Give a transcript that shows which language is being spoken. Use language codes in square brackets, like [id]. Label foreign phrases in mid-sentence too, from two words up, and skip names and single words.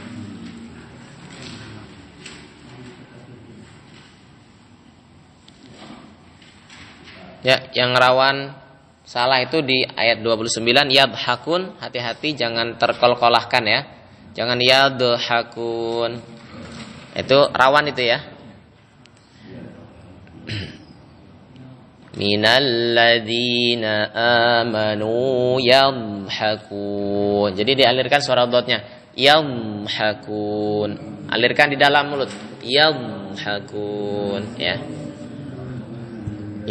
[id] Ya, yang rawan salah itu di ayat 29 yadhakun, hati-hati jangan terkol-kolahkan ya. Jangan yadhakun. Itu rawan itu ya. [ar] من الذين آمنوا يضحكون. [id] Jadi dialirkan suara dotnya. Yadhakun. Alirkan di dalam mulut. Yadhakun ya. Ya.